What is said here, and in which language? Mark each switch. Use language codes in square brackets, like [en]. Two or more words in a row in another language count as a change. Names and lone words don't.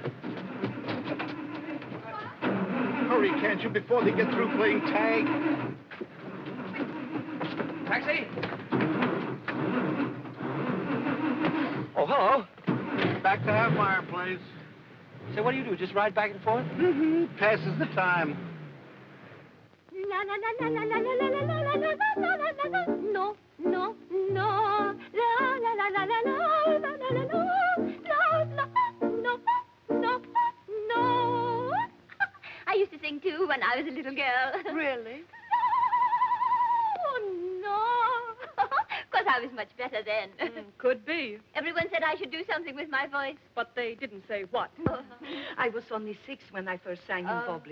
[en] Hurry, can't you, before they get through playing tag? Taxi! Oh, hello. Back to Halfmire, please. Say, what do? Just ride back and forth? Mm-hmm. Passes the time. La la la la la la la la la la la la la la. No, no, no. La la la la la la la la la la. No, no, no. I used to sing too when I was a little girl. Really? Oh, no. Because I was much better then. Could be. Everyone said I should do something with my voice. But they didn't say what. I was only 6 when I first sang in public.